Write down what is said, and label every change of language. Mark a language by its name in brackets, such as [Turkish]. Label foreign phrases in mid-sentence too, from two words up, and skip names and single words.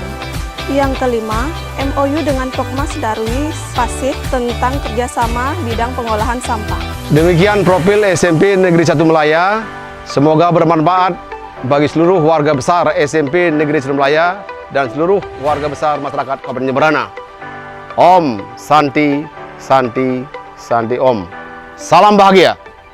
[Indonesian] Yang kelima, MOU dengan Pokmas Darwis Pasih tentang kerjasama bidang pengolahan sampah. Demikian profil SMP Negeri 1 Melaya. Semoga bermanfaat bagi seluruh warga besar SMP Negeri 1 Melaya dan seluruh warga besar masyarakat Kabupaten Jemberana. [Sanskrit] Om Santi Santi Santi Om. [Indonesian] Salam bahagia.